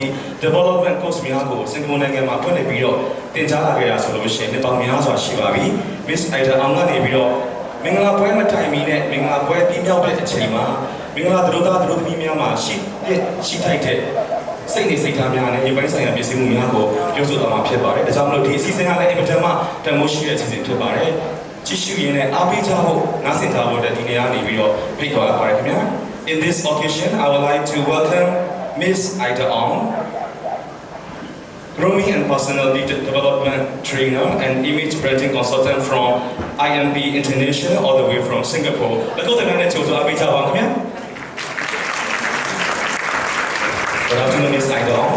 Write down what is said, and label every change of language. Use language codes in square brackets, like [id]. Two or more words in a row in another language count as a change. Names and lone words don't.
[en] development course [my] များကိုစင်ကာပူနိုင်ငံမှာဖွင့်လှစ်ပြီးတော့တင်ကြားလာခဲ့တာဆိုလို့ရှိရင်နှစ်ပေါင်းများစွာရှိပါပြီ Miss Ida အောင်ကနေပြီးတော့မင်္ဂလာပွဲမ တိုင်မီနဲ့မင်္ဂလာပွဲပြီးမြောက်တဲ့အချိန်မှာမင်္ဂလာတို့သားတို့သမီးများမှာရှိထိုက်တဲ့စိတ်နေစိတ် ထားများနဲ့ဒီပိုင်းဆိုင်ရာပြည်စည်းမှုများကိုပြောဆိုသွားမှာဖြစ်ပါတယ်ဒါကြောင့်မလို့ဒီအစီအစဉ်ကလည်းအင်မတန်မှတန်ဖိုးရှိတဲ့အစီအစဉ်ဖြစ်ပါတယ်ကြည့်ရှုရင်းနဲ့အားပေးကြဖို့နားဆင်ကြဖို့ဒီနေရာနေပြီးတော့ဖိတ်ခေါ်ရပါတယ်ခင်ဗျာ [en] In this occasion I would like to welcome Miss Ida Ong, Grooming and Personality Development Trainer and Image Branding Consultant from IMP International all the way from Singapore. Let's go to the next to Abhi Jawang. Good afternoon, Miss Ida Ong.